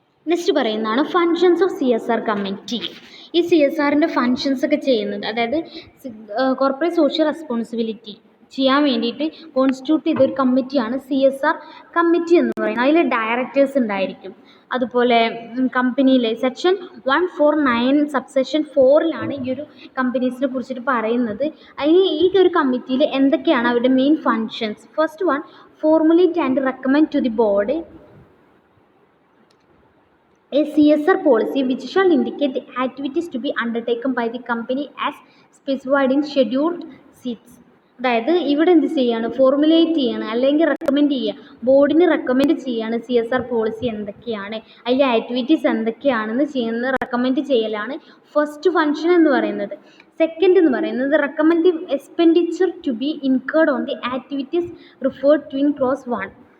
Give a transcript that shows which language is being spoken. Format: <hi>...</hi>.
<ml>Next പറയുന്നതാണ് functions of C S R committee. ഈ C S ആറിൻ്റെ ഫങ്ഷൻസ് ഒക്കെ ചെയ്യുന്നത്, അതായത് കോർപ്പറേറ്റ് സോഷ്യൽ റെസ്പോൺസിബിലിറ്റി ചെയ്യാൻ വേണ്ടിയിട്ട് കോൺസ്റ്റിറ്റ്യൂട്ട് ചെയ്തൊരു കമ്മിറ്റിയാണ് സി എസ് ആർ കമ്മിറ്റി എന്ന് പറയുന്നത്. അതിൽ ഡയറക്ടേഴ്സ് ഉണ്ടായിരിക്കും. അതുപോലെ കമ്പനിയിലെ സെക്ഷൻ 149 സബ്സെക്ഷൻ 4 ഈ ഒരു കമ്പനീസിനെ കുറിച്ചിട്ട് പറയുന്നത്. ഈ ഒരു കമ്മിറ്റിയിൽ എന്തൊക്കെയാണ് അവരുടെ main functions.</ml> <en>First one, formulate and recommend to the board a CSR policy which shall indicate the activities to be undertaken by the company as specified in scheduled seats.</en> <ml>അതായത് ഇവിടെ എന്ത് ചെയ്യാണ്, ഫോർമുലേറ്റ് ചെയ്യാണ് അല്ലെങ്കിൽ റെക്കമെൻഡ് ചെയ്യുക, ബോർഡിന് recommend ചെയ്യാണ് C S R policy എന്തൊക്കെയാണ്, അതിലെ ആക്ടിവിറ്റീസ് എന്തൊക്കെയാണെന്ന് ചെയ്യുന്നത്, റെക്കമെൻഡ് ചെയ്യലാണ് ഫസ്റ്റ് ഫങ്ഷൻ എന്ന് പറയുന്നത്.</ml> <en>second</en> <ml>എന്ന് പറയുന്നത്</ml> <en>Recommend the expenditure to be incurred on the activities referred to in clause 1.</en>